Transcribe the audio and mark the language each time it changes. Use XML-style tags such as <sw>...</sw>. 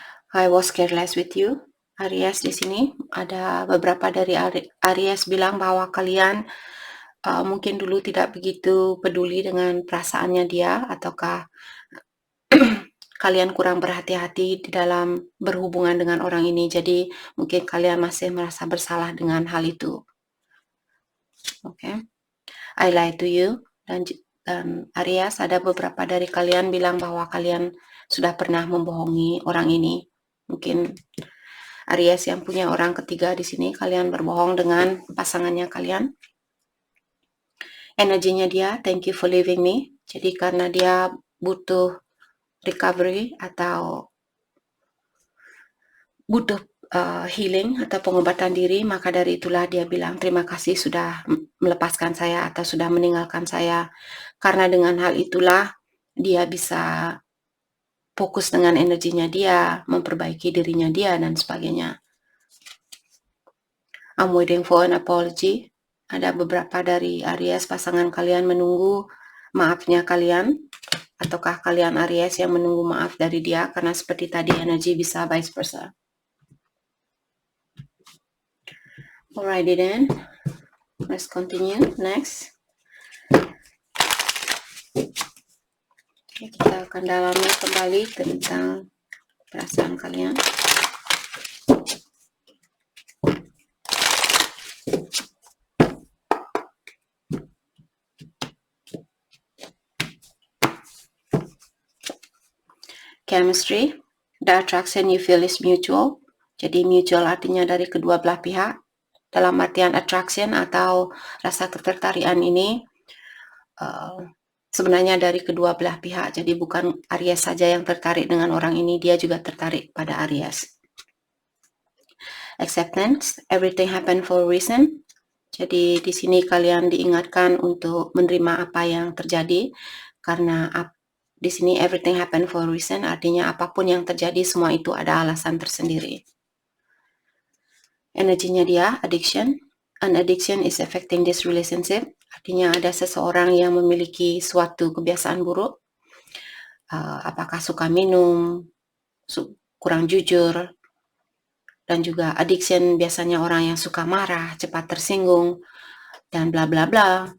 <en>I was careless with you.</en> <id>Aries di sini ada beberapa dari Aries bilang bahwa kalian mungkin dulu tidak begitu peduli dengan perasaannya dia, ataukah kalian kurang berhati-hati di dalam berhubungan dengan orang ini, jadi mungkin kalian masih merasa bersalah dengan hal itu. Oke.</id> <en>I lie to you.</en> <id>Dan Aries, ada beberapa dari kalian bilang bahwa kalian sudah pernah membohongi orang ini. Mungkin Aries yang punya orang ketiga di sini, kalian berbohong dengan pasangannya kalian. Energinya dia,</id> <en>thank you for leaving me.</en> <id>Jadi karena dia butuh recovery atau butuh healing atau pengobatan diri, maka dari itulah dia bilang terima kasih sudah melepaskan saya atau sudah meninggalkan saya. Karena dengan hal itulah dia bisa fokus dengan energinya dia, memperbaiki dirinya dia, dan sebagainya.</id> <en>I'm waiting for an apology.</en> <id>Ada beberapa dari Aries pasangan kalian menunggu maafnya kalian, ataukah kalian Aries yang menunggu maaf dari dia, karena seperti tadi energi bisa vice versa.</id> <en>Alrighty then, let's continue. Next.</en> <id>Kita akan dalami kembali tentang perasaan kalian.</id> <en>Chemistry, the attraction you feel is mutual.</en> <id>Jadi mutual artinya dari kedua belah pihak. Dalam artian attraction atau rasa ketertarikan ini sebenarnya dari kedua belah pihak. Jadi bukan Aries saja yang tertarik dengan orang ini, dia juga tertarik pada Aries.</id> <en>Acceptance, everything happen for a reason.</en> <id>Jadi di sini kalian diingatkan untuk menerima apa yang terjadi, karena di sini</id> <en>everything happen for a reason</en> <id>artinya apapun yang terjadi semua itu ada alasan tersendiri. Energinya dia,</id> <en>addiction. An addiction is affecting this relationship.</en> <id>Artinya ada seseorang yang memiliki suatu kebiasaan buruk, apakah suka minum, kurang jujur, dan juga addiction, biasanya orang yang suka marah, cepat tersinggung, dan bla bla bla.</id>